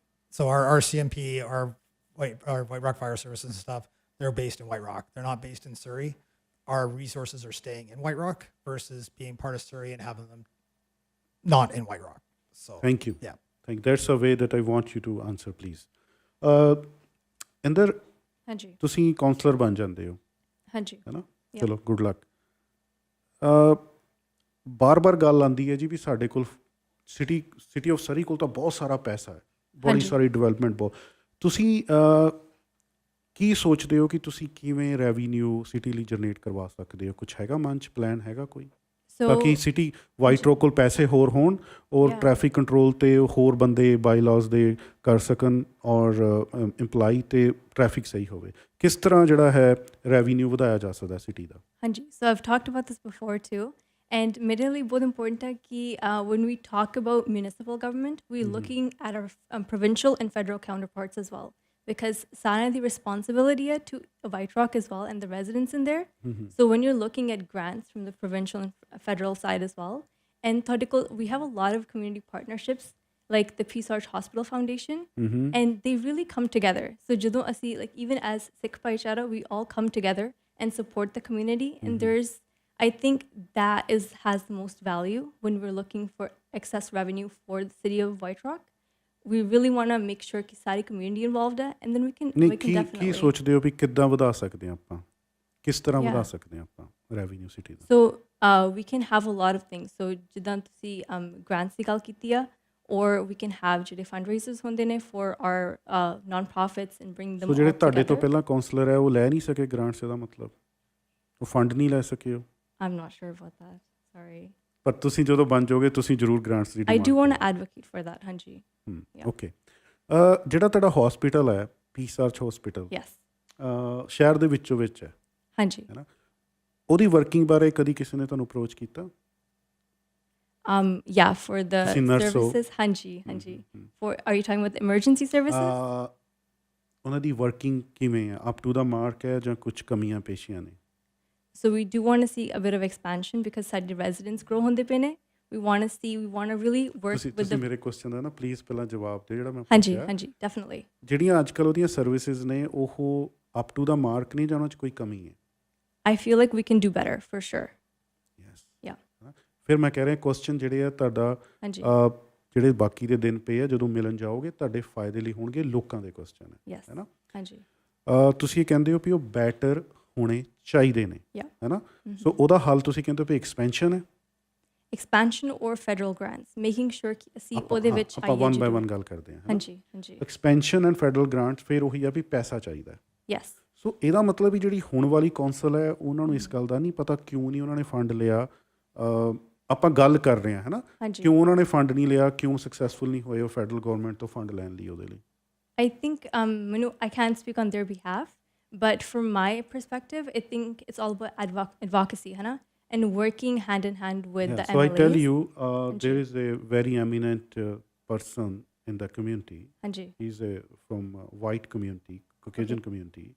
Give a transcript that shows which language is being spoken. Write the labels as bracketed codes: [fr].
[en] So our CMP, our White Rock Fire Services and stuff, they're based in White Rock. They're not based in Surrey. Our resources are staying in White Rock versus being part of Surrey and having them not in White Rock. So thank you. Yeah. That's a way that I want you to answer, please. [pa] Inder ਹਾਂਜੀ ਤੁਸੀਂ councillor ਬਣ ਜਾਂਦੇ ਹੋ ਹਾਂਜੀ ਹੈ ਨਾ ਚਲੋ good luck ਬਾਰ-ਬਾਰ ਗੱਲ ਆਉਂਦੀ ਹੈ ਜੀ ਵੀ ਸਾਡੇ ਕੋਲ ਸਿਟੀ ਆਫ ਸਰੀ ਕੋਲ ਤਾਂ ਬਹੁਤ ਸਾਰਾ ਪੈਸਾ ਹੈ ਬੜੀ ਸਾਰੀ ਡਿਵੈਲਪਮੈਂਟ ਬਹੁਤ ਤੁਸੀਂ ਕੀ ਸੋਚਦੇ ਹੋ ਕਿ ਤੁਸੀਂ ਕਿਵੇਂ ਰੈਵਨਿਊ ਸਿਟੀ ਲਈ ਜਨਰੇਟ ਕਰਵਾ ਸਕਦੇ ਹੋ ਕੁਛ ਹੈਗਾ ਮਨ 'ਚ ਪਲਾਨ ਹੈਗਾ ਕੋਈ ਤਾਂ ਕਿ ਸਿਟੀ ਵਾਈਟ ਰੌਕ ਕੋਲ ਪੈਸੇ ਹੋਰ ਹੋਣ ਔਰ ਟ੍ਰੈਫਿਕ ਕੰਟਰੋਲ 'ਤੇ ਹੋਰ ਬੰਦੇ ਬਾਈ ਲਾਜ਼ ਦੇ ਕਰ ਸਕਣ ਔਰ ਇੰਪਲਾਈ ਅਤੇ ਟ੍ਰੈਫਿਕ ਸਹੀ ਹੋਵੇ ਕਿਸ ਤਰ੍ਹਾਂ ਜਿਹੜਾ ਹੈ ਰੈਵਨਿਊ ਵਧਾਇਆ ਜਾ ਸਕਦਾ ਸਿਟੀ ਦਾ [en] ਹਾਂਜੀ so I've talked about this before too And [pa] ਮੇਰੇ ਲਈ ਬਹੁਤ [en] important [pa] ਹੈ ਕਿ [en] when we talk about municipal government, we're looking at our provincial and federal counterparts as well, because [pa] ਸਾਰਿਆਂ ਦੀ [en] responsibility ਹੈ to White Rock as well and the residents in there. So when you're looking at grants from the provincial and federal side as well, and [pa] ਤੁਹਾਡੇ ਕੋਲ [en] we have a lot of community partnerships like the Peace Arch Hospital Foundation, and they really come together. So [pa] ਜਦੋਂ ਅਸੀਂ [en] like even as Sikh [pa] ਭਾਈਚਾਰਾ, [en] we all come together and support the community, and there's I think that has the most value when we're looking for excess revenue for the city of White Rock. We really want to make sure that [hi] सारी [en] community involved [hi] है, [en] and then we can definitely. [pa] ਕੀ ਸੋਚਦੇ ਹੋ ਵੀ ਕਿੱਦਾਂ ਵਧਾ ਸਕਦੇ ਹਾਂ ਆਪਾਂ ਕਿਸ ਤਰ੍ਹਾਂ ਵਧਾ ਸਕਦੇ ਹਾਂ ਆਪਾਂ revenue city ਦਾ [en] So we can have a lot of things. So [pa] ਜਿੱਦਾਂ ਤੁਸੀਂ [en] grants [pa] ਦੀ ਗੱਲ ਕੀਤੀ ਆ, [en] or we can have [pa] ਜਿਹੜੇ [en] fundraisers [pa] ਹੁੰਦੇ ਨੇ [en] for our non-profits and bring them all [pa] ਜਿਹੜੇ ਤੁਹਾਡੇ ਤੋਂ [en] together. [pa] ਪਹਿਲਾਂ ਕਾਉਂਸਲਰ ਹੈ ਉਹ ਲੈ ਨਹੀਂ ਸਕੇ ਗ੍ਰਾਂਟਸ ਦਾ ਮਤਲਬ ਉਹ ਫੰਡ ਨਹੀਂ ਲੈ ਸਕੇ ਉਹ [en] I'm not sure about that. Sorry. [pa] ਪਰ ਤੁਸੀਂ ਜਦੋਂ ਬਣ ਜਾਓਗੇ ਤੁਸੀਂ ਜ਼ਰੂਰ grants ਦੀ [en] I do want to advocate for that, [pa] ਹਾਂਜੀ. ਓਕੇ ਜਿਹੜਾ ਤੁਹਾਡਾ ਹਸਪੀਟਲ ਹੈ ਪੀਸ ਆਰਚ ਹਸਪੀਟਲ [en] Yes. [pa] ਸ਼ਹਿਰ ਦੇ ਵਿੱਚੋਂ ਵਿੱਚ ਹੈ ਹਾਂਜੀ. ਹੈ ਨਾ ਉਹਦੀ ਵਰਕਿੰਗ ਬਾਰੇ ਕਦੀ ਕਿਸੇ ਨੇ ਤੁਹਾਨੂੰ ਅਪਰੋਚ ਕੀਤਾ [en] Yeah, for the services. [pa] ਹਾਂਜੀ. [en] For are you talking about the emergency services? [pa] ਉਹਨਾਂ ਦੀ ਵਰਕਿੰਗ ਕਿਵੇਂ ਹੈ [en] up to the mark [pa] ਹੈ ਜਾਂ ਕੁਝ ਕਮੀਆਂ ਪੇਸ਼ੀਆਂ ਨੇ [en] So we do want to see a bit of expansion because [pa] ਸਾਡੇ [en] residents grow [pa] ਹੁੰਦੇ ਪਏ ਨੇ. [en] We want to really work with [pa] ਤੁਸੀਂ ਮੇਰੇ ਕੁਐਸਚਨ ਦਾ ਨਾ ਪਲੀਜ਼ ਪਹਿਲਾਂ ਜਵਾਬ ਦਿਓ ਜਿਹੜਾ ਮੈਂ ਹਾਂਜੀ [en] definitely. [pa] ਜਿਹੜੀਆਂ ਅੱਜ ਕੱਲ੍ਹ ਉਹਦੀਆਂ ਸਰਵਿਸਿਜ਼ ਨੇ ਉਹ [en] up to the mark [pa] ਨਹੀਂ ਜਾਂ ਉਹਨਾਂ 'ਚ ਕੋਈ ਕਮੀ ਹੈ [en] I feel like we can do better for sure. Yes. Yeah. [pa] ਫਿਰ ਮੈਂ ਕਹਿ ਰਿਹਾ ਕੁਐਸਚਨ ਜਿਹੜੇ ਆ ਤੁਹਾਡਾ ਜਿਹੜੇ ਬਾਕੀ ਦੇ ਦਿਨ ਪਏ ਆ ਜਦੋਂ ਮਿਲਣ ਜਾਓਗੇ ਤੁਹਾਡੇ ਫਾਇਦੇ ਲਈ ਹੋਣਗੇ ਲੋਕਾਂ ਦੇ ਕੁਐਸਚਨ ਹੈ ਨਾ ਹਾਂਜੀ ਤੁਸੀਂ ਇਹ ਕਹਿੰਦੇ ਹੋ ਵੀ ਉਹ ਬੈਟਰ ਹੋਣੇ ਚਾਹੀਦੇ ਨੇ ਹੈ ਨਾ ਸੋ ਉਹਦਾ ਹੱਲ ਤੁਸੀਂ ਕਹਿੰਦੇ ਹੋ ਵੀ ਐਕਸਪੈਂਸ਼ਨ ਹੈ [en] expansion or federal grants, making sure [pa] ਕਿ ਅਸੀਂ ਉਹਦੇ ਵਿੱਚ ਆਪਾਂ [en] one by one [pa] ਗੱਲ ਕਰਦੇ ਹਾਂ ਹਾਂਜੀ [en] expansion and federal grants [pa] ਫਿਰ ਉਹੀ ਆ ਵੀ ਪੈਸਾ ਚਾਹੀਦਾ [en] yes [pa] ਸੋ ਇਹਦਾ ਮਤਲਬ ਵੀ ਜਿਹੜੀ ਹੁਣ ਵਾਲੀ ਕੌਂਸਲ ਹੈ ਉਹਨਾਂ ਨੂੰ ਇਸ ਗੱਲ ਦਾ ਨਹੀਂ ਪਤਾ ਕਿਉਂ ਨਹੀਂ ਉਹਨਾਂ ਨੇ ਫੰਡ ਲਿਆ ਆਪਾਂ ਗੱਲ ਕਰ ਰਹੇ ਹਾਂ ਹੈ ਨਾ ਕਿਉਂ ਉਹਨਾਂ ਨੇ ਫੰਡ ਨਹੀਂ ਲਿਆ ਕਿਉਂ ਸਕਸੈਸਫੁਲ ਨਹੀਂ ਹੋਏ ਉਹ ਫੈਡਰਲ ਗੌਰਮੈਂਟ ਤੋਂ ਫੰਡ ਲੈਣ ਲਈ ਉਹਦੇ ਲਈ [en] I think [pa] ਮੈਨੂੰ [en] I can't speak on their behalf, but from my perspective I think it's all about advocacy [hi] है ना [en] and working hand in hand with the MLAs. So I tell you there is a very eminent person in the community. He's from white community, Caucasian community.